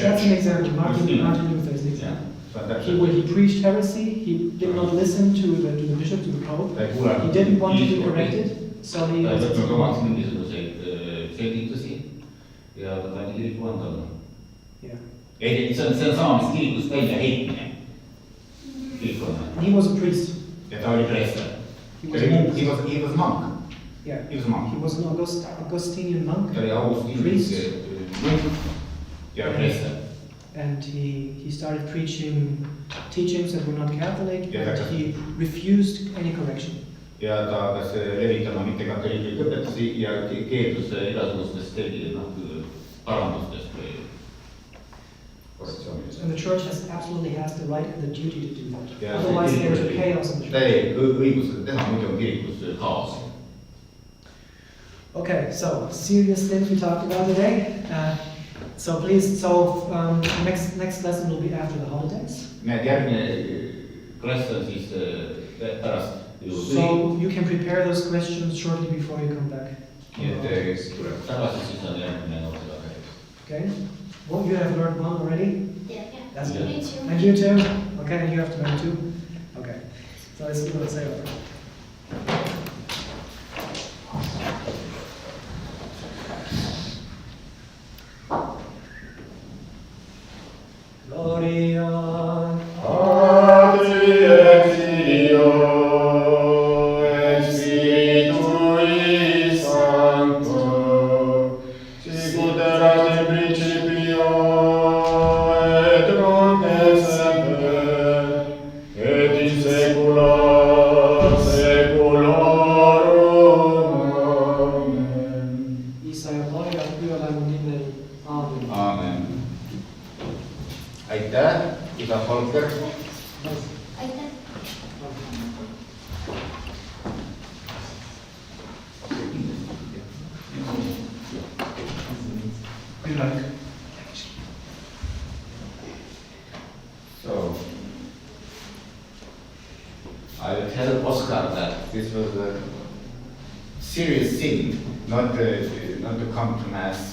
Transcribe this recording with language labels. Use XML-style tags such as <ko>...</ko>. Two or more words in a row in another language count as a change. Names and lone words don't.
<en>That's an example. Martin Luther is an example. When he preached heresy, he did not listen to the bishop, to the pope. He didn't want to be corrected, so he was Yeah.</en> <et>see on sama, mis kirikust välja heitmine.</et> <en>He was a priest.</en> <et>Ja ta oli preester.</et> <en>He He was monk. Yeah. He was monk. He was an Augustinian monk.</en> <et>Ta oli Augustinius munk ja preester.</et> <en>And he started preaching teachings that were not Catholic, Yeah, and he refused any correction.</en> <et>Ja ta hakkas levitama mitte katoliiklikke õpetusi ja keeldus igasugustest parandustest või korrektsioonidest.</et> <en>And the church absolutely has the right and the duty to do that. Yeah, Otherwise there's chaos in the church.</en> <et>täielik õigus seda teha, muidu on kirikus kaos.</et> <en>Okay, so serious things we talked about today. So please, next lesson will be after the holidays.</en> <et>Need järgmine klass on siis pärast</et> <en>So you can prepare those questions shortly before you come back.</en> <et>nii et kes tuleb tagasi, siis on järgmine noorte.</et> <en>Okay. Well, you have learned one already. Yeah. That's good. Me too. And you too. Okay, and you have to learn two. Okay. So let's see what I say over.</en> <la>Gloria. Patri et Filio et Spiritui Sancto, sicut erat in principio et nunc et semper, et in saecula saeculorum. Amen.</la> <et>Isa ja Maarja Pühtaima nimel. Aamen. Aamen. Aitäh, isa Volker. Aitäh.</et> <en>Good luck. So, I will tell Oscar that this was a serious sin, not to come to mass.</en>